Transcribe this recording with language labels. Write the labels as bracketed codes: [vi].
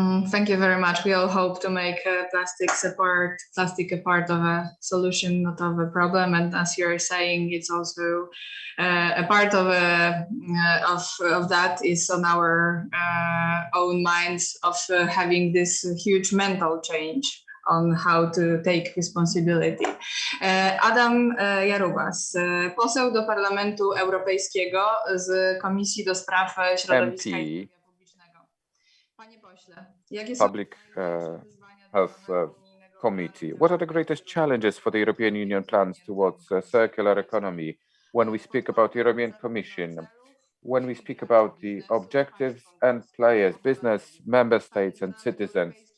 [en] Thank you very much. We all hope to make plastic a part of a solution, not of a problem. And as you're saying, it's also a part of that is on our own minds, of having this huge mental change on how to take responsibility. [pl] Adam Jarubas, poseł do Parlamentu Europejskiego z Komisji do Spraw Środowiska i Publicznego. Panie pośle, jakie są [en] Public Health Committee. What are the greatest challenges for the European Union plans towards a circular economy when we speak about the European Commission, when we speak about the objectives and players, business, member states and citizens?